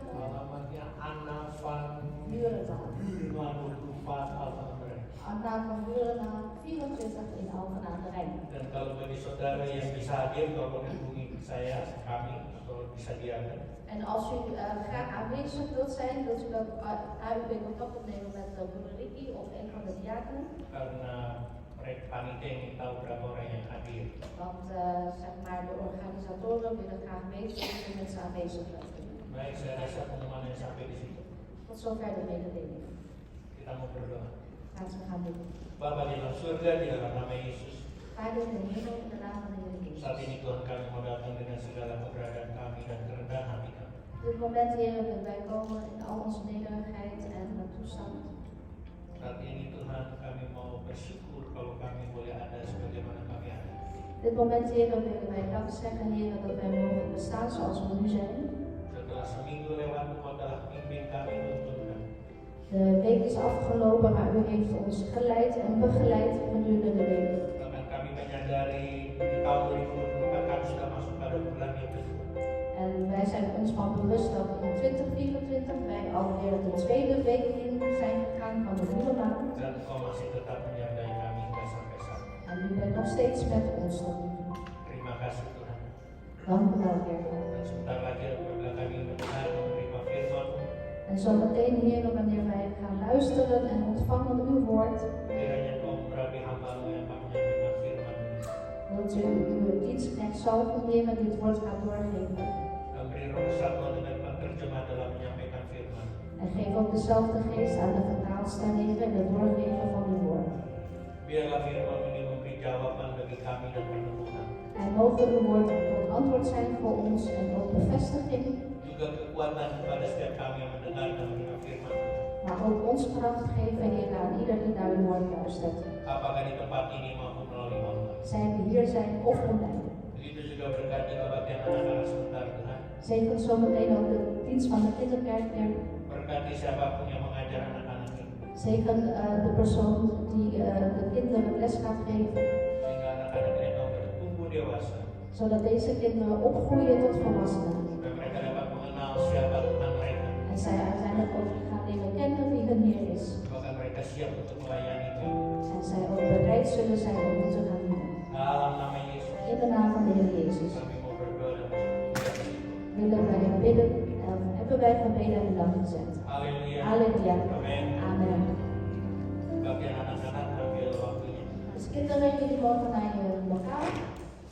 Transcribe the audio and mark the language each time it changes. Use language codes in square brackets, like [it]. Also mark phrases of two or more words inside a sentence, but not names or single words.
[id] Alamatnya Anna van Burendaal. Buurman 24 Alphen aan de Rijn. Anna van Burendaal 24 in Alphen aan de Rijn. Dan kalau bagi saudara yang bisa hadir, tolong hubungi saya, kami, atau disediakan. [nl] En als u graag aanwezig wilt zijn, wilt u dan AUB contact opnemen met broeder Ricky of een van de diakenen. [id] Karena mereka panitia ingin tahu berapa orang yang hadir. [nl] Want zeg maar, de organisatoren willen graag weten hoeveel mensen aanwezig zijn. [id] Baik, saya rasa pengumuman yang sampai di situ. [nl] Tot zover de mededeling. [id] Kita mau berdoa. [nl] Laten we gaan doen. [id] Bapa di dalam surga, di dalam nama Yesus. [nl] Vader in de hemel, in de naam van de Heer Jezus. [id] Saat ini Tuhan kami mau datang dengan segala keberadaan kami dan kerendahan hati kami. [nl] Op dit moment, Heer, willen wij komen in al onze nederigheid en toestand. [id] Saat ini Tuhan kami mau bersyukur kalau kami boleh ada sebagaimana kami ada. [nl] Op dit moment, Heer, willen wij dank zeggen, Heer, dat wij mogen bestaan zoals we nu zijn. [id] Setelah seminggu lewat, Engkau telah pimpin kami, tuntun kami. [nl] De week is afgelopen, maar u heeft ons geleid en begeleid gedurende de week. [id] Bahkan kami menyadari di tahun 2024 kami sudah masuk pada bulan yang kedua. [nl] En wij zijn ons van bewust dat in 2024 wij alweer de tweede week in zijn gegaan van de nieuwe maand. [id] Dan Engkau masih tetap menyertai kami hingga sampai saat ini. [nl] En u bent nog steeds met ons tot nu toe. [id] Terima kasih Tuhan. [nl] Dank u wel, Heer. [id] Dan sebentar lagi apabila kami mendengar dan menerima firman, [nl] En zometeen, Heer, wanneer wij gaan luisteren en ontvangen uw woord, [id] kiranya Engkau memberkati hamba-Mu yang akan menyampaikan firman. [nl] wilt u uw dienstknecht zalven, Heer, en dit woord gaat doorgeven. [id] Dan beri roh kesatuan dengan penerjemah dalam menyampaikan firman. [nl] En geef ook dezelfde geest aan de vertaalster, Heer, in het doorgeven van uw woord. [id] Biarlah firman ini memberi jawaban bagi kami dan peneguhan. [nl] En mogen uw woord tot antwoord zijn voor ons en ook bevestiging, [id] Juga kekuatan kepada setiap kami yang mendengar dan menerima firman. [nl] maar ook ons kracht geven, Heer, aan ieder die naar uw woord luistert. [id] Apakah di tempat ini maupun melalui online. [nl] Zij we hier zijn of online. [id] Begitu juga berkati kebaktian anak-anak sebentar Tuhan. [nl] Zegen zometeen ook de dienst van de kinderkerk weer. [id] Berkati siapapun yang mengajar anak-anak ini. [nl] Zegen de persoon die de kinderen les gaat geven. [id] Sehingga anak-anak ini mau bertumbuh dewasa. [nl] Zodat deze kinderen opgroeien tot volwassenen. [id] Dan mereka dapat mengenal siapa Tuhan mereka. [nl] En zij uiteindelijk ook gaan leren kennen wie hun Heer is. [id] Bahkan mereka siap untuk melayani Tuhan. [nl] En zij ook bereid zullen zijn om het te gaan doen. [id] Dalam nama Yesus. [nl] In de naam van de Heer Jezus [id] Kami mau berdoa dan bersyukur. [nl] willen wij bidden en hebben wij gebeden en dank gezet. [id] Haleluya. [nl] Halleluja. [id] Amin. [nl] Amen. [id] Bagian anak-anak ambil waktunya. [nl] Dus kinderen, jullie mogen naar je lokaal.